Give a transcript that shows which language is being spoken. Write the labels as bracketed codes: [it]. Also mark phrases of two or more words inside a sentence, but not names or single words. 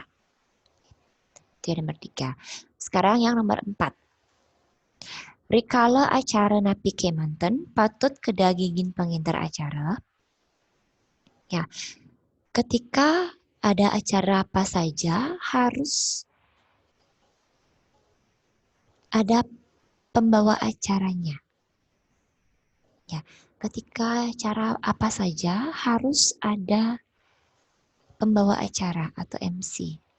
[id] Itu yang nomor 3. Sekarang yang nomor 4. [ban] Rikala acara napi kemanten patut kedagingin penginter acara. [id] Ya, ketika ada acara apa saja harus ada pembawa acaranya. Ya, ketika acara apa saja harus ada pembawa acara atau MC.